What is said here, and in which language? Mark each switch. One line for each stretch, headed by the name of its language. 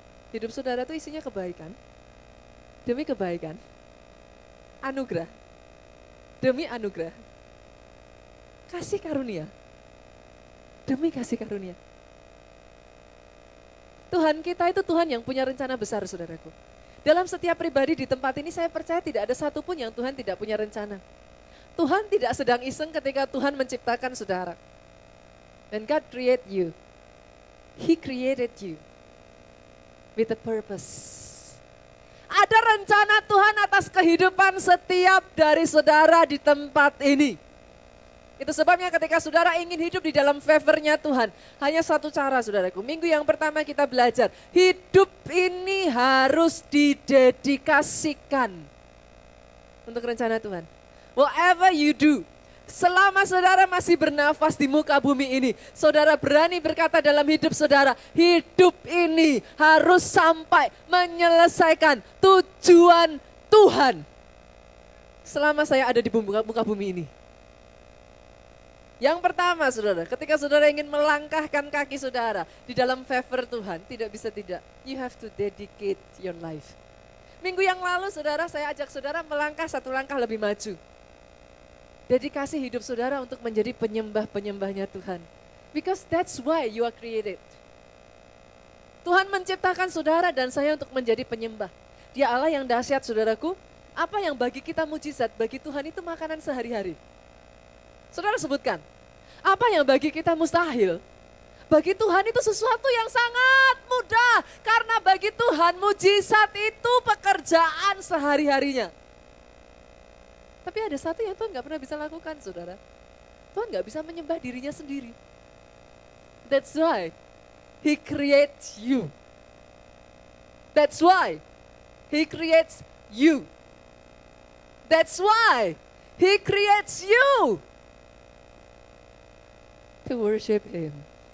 Indonesian: Hidup saudara tuh isinya kebaikan, demi kebaikan, anugerah, demi anugerah, kasih karunia, demi kasih karunia. Tuhan kita itu Tuhan yang punya rencana besar saudaraku. Dalam setiap pribadi di tempat ini saya percaya tidak ada satupun yang Tuhan tidak punya rencana. Tuhan tidak sedang iseng ketika Tuhan menciptakan saudara.
English: When God create you, He created you with a purpose.
Indonesian: Ada rencana Tuhan atas kehidupan setiap dari saudara di tempat ini. Itu sebabnya ketika saudara ingin hidup di dalam favornya Tuhan, hanya satu cara saudaraku. Minggu yang pertama kita belajar, hidup ini harus didedikasikan untuk rencana Tuhan.
English: Whatever you do,
Indonesian: selama saudara masih bernafas di muka bumi ini, saudara berani berkata dalam hidup saudara, hidup ini harus sampai menyelesaikan tujuan Tuhan. Selama saya ada di muka bumi ini. Yang pertama saudara, ketika saudara ingin melangkahkan kaki saudara di dalam favor Tuhan, tidak bisa tidak.
English: You have to dedicate your life.
Indonesian: Minggu yang lalu saudara, saya ajak saudara melangkah satu langkah lebih maju. Dedikasi hidup saudara untuk menjadi penyembah-penyembahnya Tuhan.
English: Because that's why you are created.
Indonesian: Tuhan menciptakan saudara dan saya untuk menjadi penyembah. Dia Allah yang dahsyat saudaraku. Apa yang bagi kita mujizat, bagi Tuhan itu makanan sehari-hari. Saudara sebutkan, apa yang bagi kita mustahil, bagi Tuhan itu sesuatu yang sangat mudah. Karena bagi Tuhan mujizat itu pekerjaan sehari-harinya. Tapi ada satu yang Tuhan gak pernah bisa lakukan saudara. Tuhan gak bisa menyembah dirinya sendiri.
English: That's why He creates you. That's why He creates you. That's why He creates you to worship Him.